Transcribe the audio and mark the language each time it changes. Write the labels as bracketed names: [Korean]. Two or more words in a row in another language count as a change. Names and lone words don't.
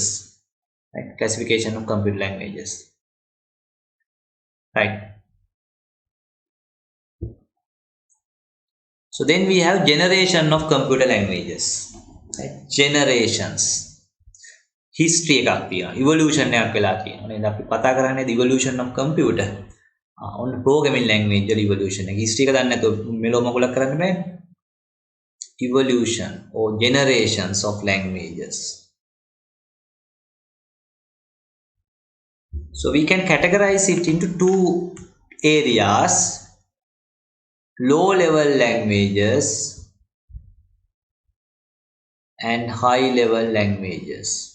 [English] Right, classification of computer languages. Right. So then we have generation of computer languages. Right? Generations. [Sinhala] History එකක් තියෙනවා. Evolution එකක් වෙලා තියෙනවා. නේද? අපි කතා කරන්නේ [English] the evolution of computer. on programming language evolution එක. [Sinhala] history එක දන්නේ නැතුව මෙලෝ මගුලක් කරන්න බෑ. [English] Evolution or generations of languages. So we can categorize it into two areas. Low level languages and high level languages.